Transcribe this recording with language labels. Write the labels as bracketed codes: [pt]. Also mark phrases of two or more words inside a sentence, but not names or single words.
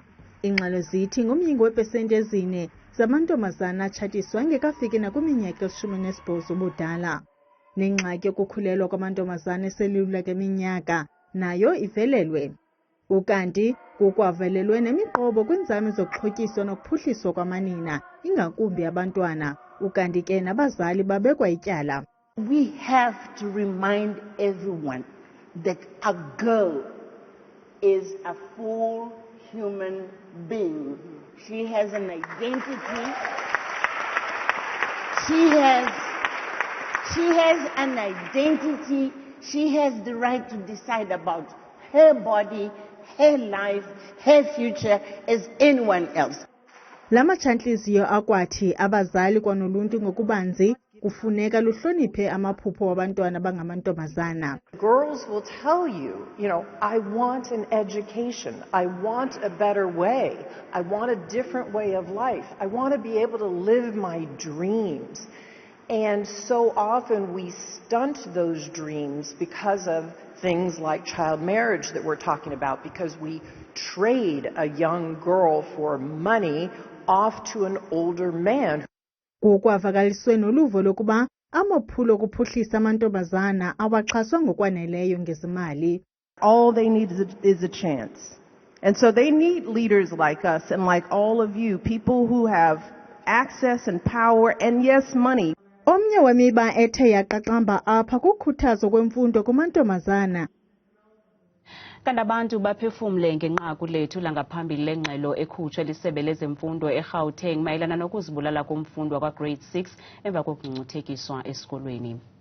[xh] Ingxelo zithi ngomyingo weepesenti ezine zamantombazana atshatiswa engekafiki nakwiminyaka eli-18 ubudala. Nengxaki yokukhulelwa kwamantombazana eselula ngeminyaka nayo ivelelwe. Ukanti kukwavelelwe nemiqobo kwinzame zokuxhotyiswa nokuphuhliswa kwamanina, ingakumbi abantwana, ukanti ke nabazali babekwa ityala. [en] We have to remind everyone that a girl is a full human being. She has an identity. She has an identity. She has the right to decide about her body, her life, her future as anyone else. [xh] Lama tshantliziyo akwathi abazali kwanoluntu ngokubanzi kufuneka luhloniphe amaphupho wabantwana abangamantombazana. [en] Girls will tell you, I want an education. I want a better way. I want a different way of life. I want to be able to live my dreams. And so often we stunt those dreams because of things like child marriage that we're talking about, because we trade a young girl for money off to an older man. [xh] Kukwavakaliswe noluvo lokuba amaphulo okuphuhlisa amantombazana awaxhaswa ngokwaneleyo ngezimali. [en] All they need is a chance. And so they need leaders like us and like all of you, people who have access and power and yes, money. [xh] Omnye wemiba ethe yaqaqamba apha kukhuthazo kwemfundo kumantombazana. Kanti abantu baphefumle ngenqaku lethu langaphambili lengxelo ekhutshwe lisebe lezemfundo eGauteng mayelana nokuzibulala komfundi wakwa-grade 6 emva kokungcungcuthekiswa esikolweni.